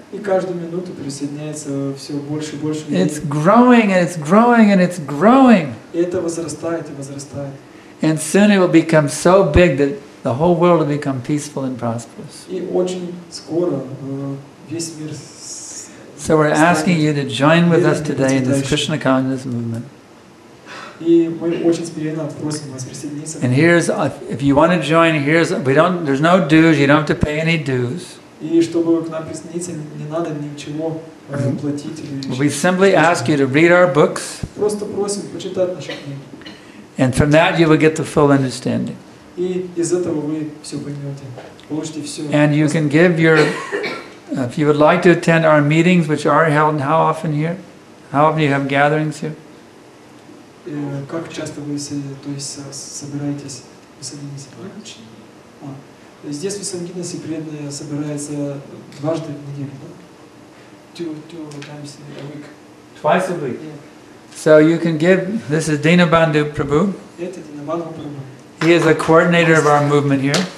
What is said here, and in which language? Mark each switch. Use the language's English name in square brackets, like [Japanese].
[Russian] И каждую минуту присоединяется все больше и больше людей. [English] It's growing and it's growing and it's growing. [Russian] И это возрастает и возрастает. [English] And soon it will become so big that the whole world will become peaceful and prosperous. [Russian] И очень скоро весь мир. [English] So we're asking you to join with us today in this Krishna Consciousness Movement. [Russian] И мы очень смиренно просим вас присоединиться. [English] And here's, if you want to join, there's no dues. You don't have to pay any dues. [Russian] И чтобы к нам присоединиться, не надо ничего платить. [English] We simply ask you to read our books. [Russian] Просто просим почитать наши книги. [English] And from that you will get the full understanding. [Russian] И из этого вы все поймете, получите все. [English] And you can give your, if you would like to attend our meetings, which are held, and how often here? How often do you have gatherings here? [Russian] Как часто вы собираетесь в Visaginas? Здесь в Visaginas преданные собираются дважды в неделю, да? [English] two times a week. Twice a week. Yeah. So you can give, this is Dinabandhu Prabhu. [Russian] Это Динабандху Прабху. [English] He is a coordinator of our movement here.